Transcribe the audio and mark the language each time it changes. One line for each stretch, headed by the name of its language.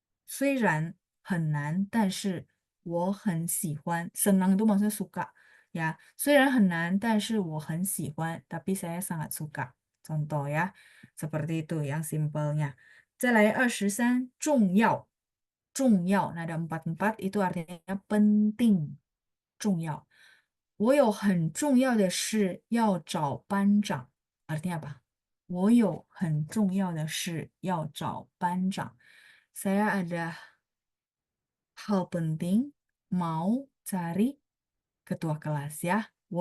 Chinese: 虽然很难，但是我很喜欢.
Indonesian: Senang itu maksudnya suka ya.
Chinese: 虽然很难，但是我很喜欢.
Indonesian: Tapi saya sangat suka. Contoh ya. Seperti itu yang simpelnya.
Chinese: 再来23, 重要.
Indonesian: Nah, ada 44 itu artinya penting. 重要.
Chinese: 我有很重要的事要找班长.
Indonesian: Artinya apa?
Chinese: 我有很重要的事要找班长.
Indonesian: Saya ada hal penting mau cari ketua kelas ya.